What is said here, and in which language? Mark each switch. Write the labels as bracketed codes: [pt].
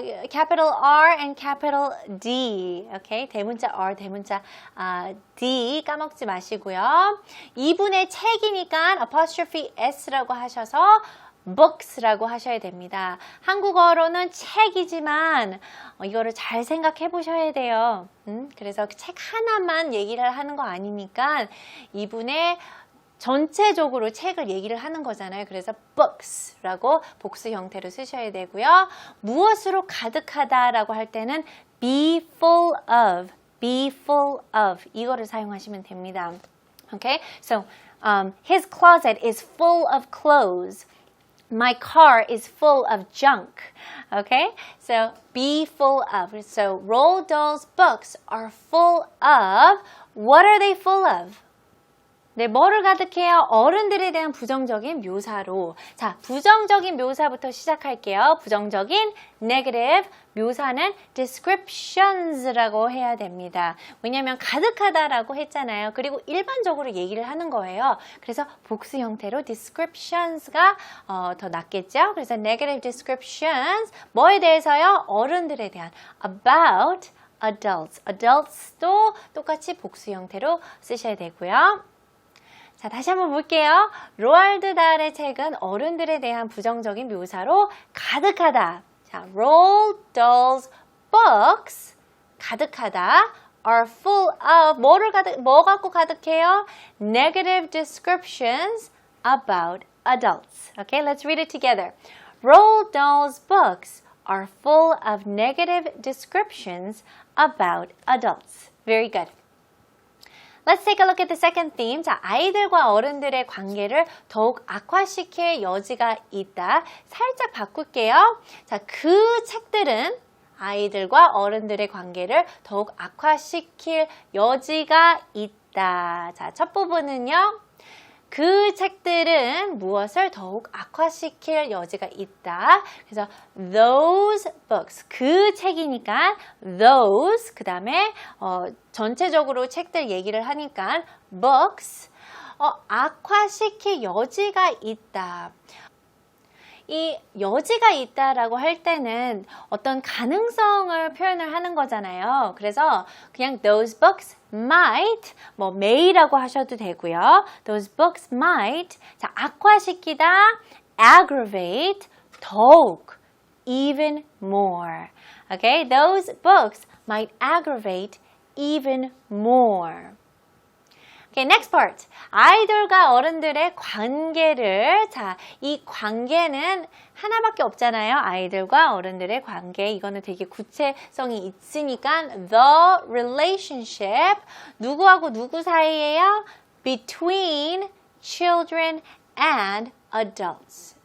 [en] Capital R and capital D. [ko] Okay, 대문자 R, 대문자 D 까먹지 마시고요. 이분의 책이니까 apostrophe S라고 하셔서 books라고 하셔야 됩니다. 한국어로는 책이지만 이거를 잘 생각해 보셔야 돼요. 그래서 책 하나만 얘기를 하는 거 아니니까 이분의 전체적으로 책을 얘기를 하는 거잖아요. 그래서 books라고 복수 형태로 쓰셔야 되고요. 무엇으로 가득하다라고 할 때는 [en] be full of, be full of [ko] 이거를 사용하시면 됩니다. [en] Okay, so his closet is full of clothes. My car is full of junk. Okay, so be full of. So Roald Dahl's books are full of. What are they full of? [ko] 네, 뭐를 가득해요? 어른들에 대한 부정적인 묘사로. 자, 부정적인 묘사부터 시작할게요. 부정적인 negative 묘사는 descriptions라고 해야 됩니다. 왜냐하면 가득하다라고 했잖아요. 그리고 일반적으로 얘기를 하는 거예요. 그래서 복수 형태로 descriptions가 더 낫겠죠? 그래서 [en] negative descriptions [ko] 뭐에 대해서요? 어른들에 대한 [en] about adults. [ko] adults도 똑같이 복수 형태로 쓰셔야 되고요. 자, 다시 한번 볼게요. 로알드 달의 책은 어른들에 대한 부정적인 묘사로 가득하다. 자, [en] Roald Dahl's books [ko] 가득하다 [en] are full of [ko] 뭐 갖고 가득해요? [en] Negative descriptions about adults. Okay, let's read it together. Roald Dahl's books are full of negative descriptions about adults. Very good. Let's take a look at the second theme. [ko] 자, 아이들과 어른들의 관계를 더욱 악화시킬 여지가 있다. 살짝 바꿀게요. 자, 그 책들은 아이들과 어른들의 관계를 더욱 악화시킬 여지가 있다. 자, 첫 부분은요. 그 책들은 무엇을 더욱 악화시킬 여지가 있다. 그래서 [en] those books, [ko] 그 책이니까 those, 그 다음에 전체적으로 책들 얘기를 하니까 books, 악화시킬 여지가 있다. 이 여지가 있다라고 할 때는 어떤 가능성을 표현을 하는 거잖아요. 그래서 그냥 [en] those books might, may [ko] 라고 하셔도 되고요. [en] Those books might, 자, 악화시키다, aggravate, 더욱, even more. Okay, those books might aggravate even more. Okay, next part. [ko] 아이들과 어른들의 관계를, 자, 이 관계는 하나밖에 없잖아요. 아이들과 어른들의 관계. 이거는 되게 구체성이 있으니까 [en] the relationship, [ko] 누구하고 누구 사이예요? [en] Between children and adults.